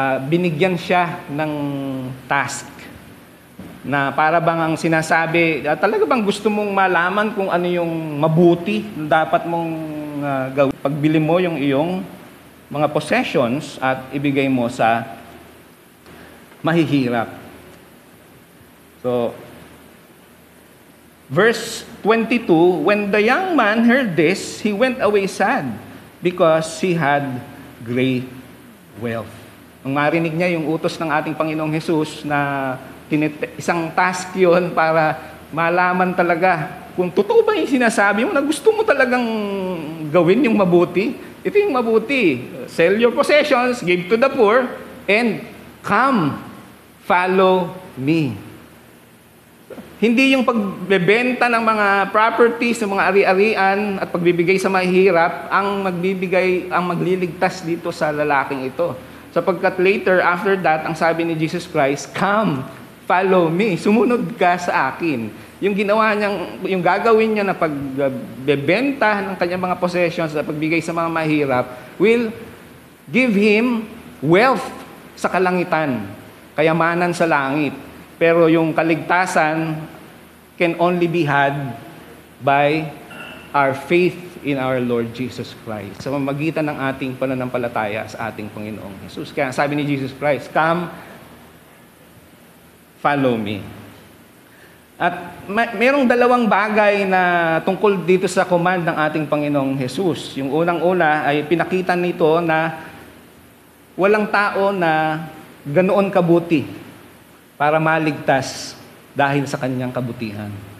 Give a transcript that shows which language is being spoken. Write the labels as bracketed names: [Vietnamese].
[Filipino] Binigyan siya ng task na para bang ang sinasabi, talaga bang gusto mong malaman kung ano yung mabuti na dapat mong gawin? Pagbili mo yung iyong mga possessions at ibigay mo sa mahihirap. [English] So, verse 22, when the young man heard this, he went away sad because he had great wealth. [Filipino] Nung marinig niya yung utos ng ating Panginoong Jesus na isang task yun para malaman talaga kung totoo ba yung sinasabi mo na gusto mo talagang gawin yung mabuti. Ito yung mabuti. [English] Sell your possessions, give to the poor, and come, follow me. [Filipino] Hindi yung pagbebenta ng mga properties, ng mga ari-arian at pagbibigay sa mahihirap ang magliligtas dito sa lalaking ito. Sapagkat [English] later, after that, [Filipino] ang sabi ni Jesus Christ, [English] come, follow me. [Filipino] Sumunod ka sa akin. Yung ginawa niyang, yung gagawin niya na pagbebenta ng kanyang mga possessions at pagbigay sa mga mahirap [English] will give him wealth [Filipino] sa kalangitan, kayamanan sa langit. Pero yung kaligtasan [English] can only be had by our faith in our Lord Jesus Christ. [Filipino] Sa pamamagitan ng ating pananampalataya sa ating Panginoong Jesus. Kaya sabi ni Jesus Christ, [English] come, follow me. [Filipino] At mayroong dalawang bagay na tungkol dito sa command ng ating Panginoong Jesus. Yung unang-una ay pinakita nito na walang tao na ganoon kabuti para maligtas dahil sa kanyang kabutihan.